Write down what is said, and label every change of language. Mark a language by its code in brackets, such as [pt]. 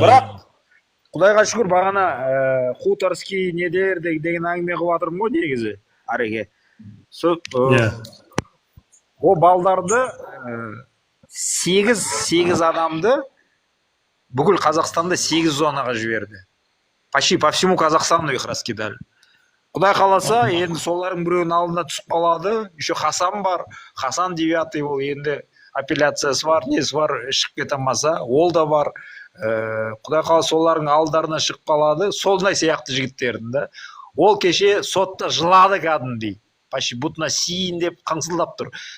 [kk] Бірақ Құдайға шүкір бағана Хуторский недер деген әңгіме қылып жатырмын ғой негізі ареге. Ол балдарды 8 адамды бүкіл Қазақстанда 8 зонаға жіберді. [ru] Почти по всему Қазақстану их раскидали. [kk] Құдай қаласа, енді солардың біреуінің алдына түсіп қалады. Еще Хасан бар. Хасан 9-й ол енді апелляциясы бар, несі бар, шығып кете алмаса, ол да бар. Құдай қаласа солардың алдарына шығып қалады. Солдай сияқты жігіттердің да. Ол кеше сотта жылады кәдімгідей. Почти бұтына сиін деп қыңсылдап тұр.